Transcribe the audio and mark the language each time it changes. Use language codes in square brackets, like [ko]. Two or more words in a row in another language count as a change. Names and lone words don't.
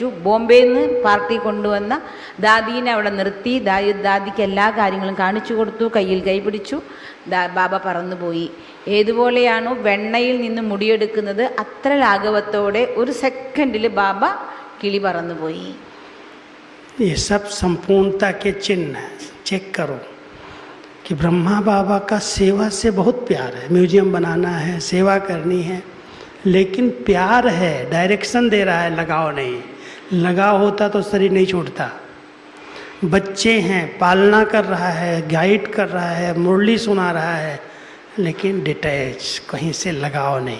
[ml] ബോംബെയിൽ നിന്ന് പാർട്ടി കൊണ്ടുവന്ന ദാദീനെ അവിടെ നിർത്തി, ദാദിക്ക് എല്ലാ കാര്യങ്ങളും കാണിച്ചു കൊടുത്തു, കയ്യിൽ കൈ പിടിച്ചു. ബാബ പറന്നുപോയി. ഏതുപോലെയാണോ വെണ്ണയിൽ നിന്ന് മുടിയെടുക്കുന്നത് അത്ര ലാഘവത്തോടെ 1 സെക്കൻഡിൽ ബാബ കിളി പറന്നുപോയി. [hi] ये सब संपूर्णता के चिन्ह है. चेक करो कि ब्रह्मा बाबा का सेवा से बहुत प्यार है. म्यूजियम बनाना है, सेवा करनी है, लेकिन प्यार है, डायरेक्शन दे रहा है, लगाव नहीं. लगाव होता तो शरीर नहीं छूटता. बच्चे हैं, पालना कर रहा है, गाइड कर रहा है, मुरली सुना रहा है, लेकिन डिटैच, कहीं से लगाव नहीं.